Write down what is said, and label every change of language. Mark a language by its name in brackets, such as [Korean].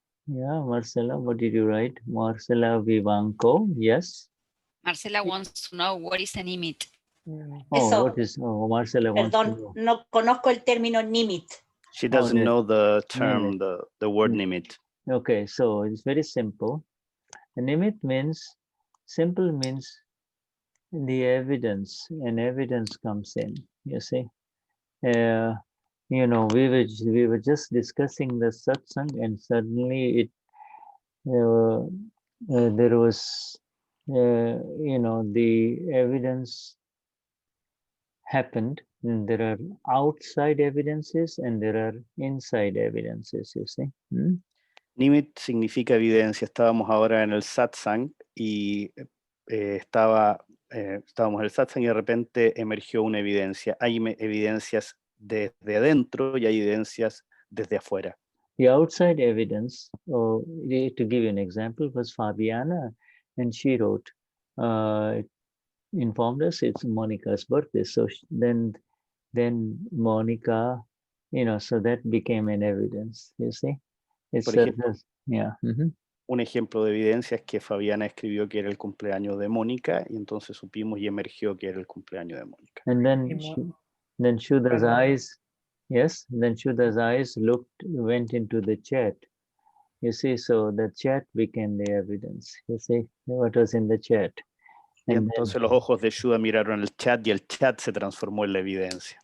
[English] Yeah, Marcela, what did you write? Marcela Vivanco, yes. Marcela wants to know what is a nimit. Oh, what is? Oh, Marcela wants to know. [Spanish] No conozco el término nimit. [English] She doesn't know the term, nimit. the word nimit. Okay, so it's very simple. A nimit means, simple means the evidence, and evidence comes in, you see. You know, we were just discussing the satsang, and suddenly there was, you know, the evidence happened. And there are outside evidences and there are inside evidences, you see. [Spanish] Nimit significa evidencia. Estábamos ahora en el satsang y estábamos en el satsang y de repente emergió una evidencia. Hay evidencias desde adentro y hay evidencias desde afuera. [English] The outside evidence, to give you an example, was Fabiana, and she wrote, informed us it's Monica's birthday. So then Monica, you know, so that became an evidence, you see. It's [Spanish] Por ejemplo, [English] yeah. [Spanish] Un ejemplo de evidencia es que Fabiana escribió que era el cumpleaños de Mónica y entonces supimos y emergió que era el cumpleaños de Mónica. [English] And then Shuddha's eyes, yes, then Shuddha's eyes went into the chat. You see, so the chat became the evidence. You see what was in the chat. [Spanish] Y entonces los ojos de Shuddha miraron el chat y el chat se transformó en la evidencia.